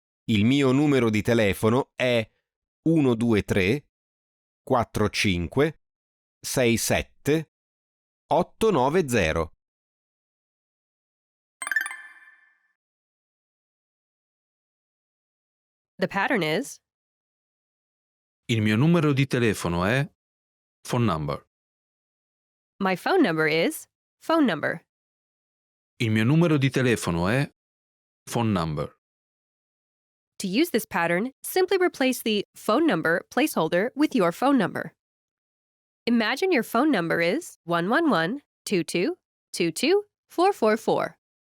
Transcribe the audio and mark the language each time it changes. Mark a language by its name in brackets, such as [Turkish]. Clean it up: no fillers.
[Italian] Il mio numero di telefono è 123 45 67 890. [English] The pattern is [Italian] Il mio numero di telefono è [English] phone number. my phone number is phone number. [Italian] Il mio numero di telefono è [English] phone number. To use this pattern, simply replace the phone number placeholder with your phone number. Imagine your phone number is 111-22-22-444.